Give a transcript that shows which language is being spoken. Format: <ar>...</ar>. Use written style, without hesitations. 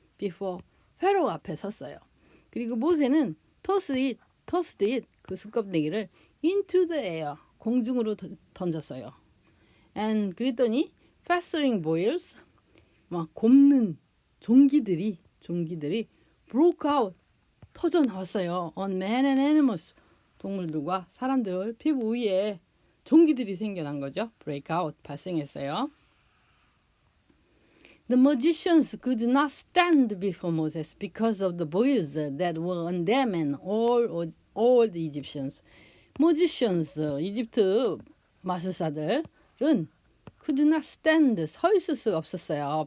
<en>before Pharaoh</en> <ko>앞에 섰어요. 그리고 모세는</ko> <en>tossed it,</en> <ko>그 숯검댕이를</ko> <en>into the air,</en> <ko>공중으로 던졌어요. And 그랬더니</ko> <en>festering boils,</en> <ko>막 곰는 종기들이</ko> <en>broke out,</en> <ko>터져 나왔어요.</ko> <en>on men and animals,</en> <ko>동물들과 사람들 피부 위에 종기들이 생겨난 거죠.</ko> <en>break out,</en> <ko>발생했어요.</ko> <en>The magicians could not stand before Moses because of the boils that were on them and all the Egyptians.</en> <ko>magicians, 이집트 마술사들은</ko> <en>could not stand,</en> <ko>서 있을 수가 없었어요.</ko>